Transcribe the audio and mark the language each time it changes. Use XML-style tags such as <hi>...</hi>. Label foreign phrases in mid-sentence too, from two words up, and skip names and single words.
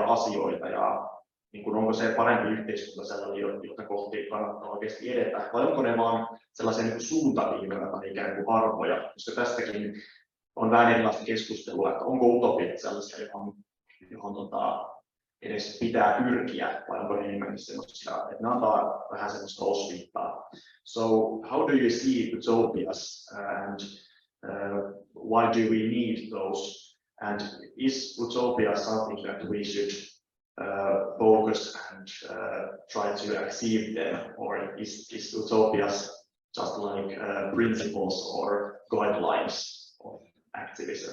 <fi>asioita ja niin kuin onko se parempi yhteiskunta sellainen, jota kohti kannattaa oikeasti edetä vai onko ne vaan sellaisia niin kuin suuntaviivoja tai ikään kuin arvoja, koska tästäkin on vähän erilaista keskustelua, että onko utopiat sellaisia, johon edes pitää pyrkiä, vai onko ne enemmänkin sellaisia, että ne antaa vähän sellaista osviittaa.</fi> <en>So how do you see utopias and why do we need those? And is utopia something that we should focus and try to achieve them, or is utopias just like principles or guidelines of activism?</en>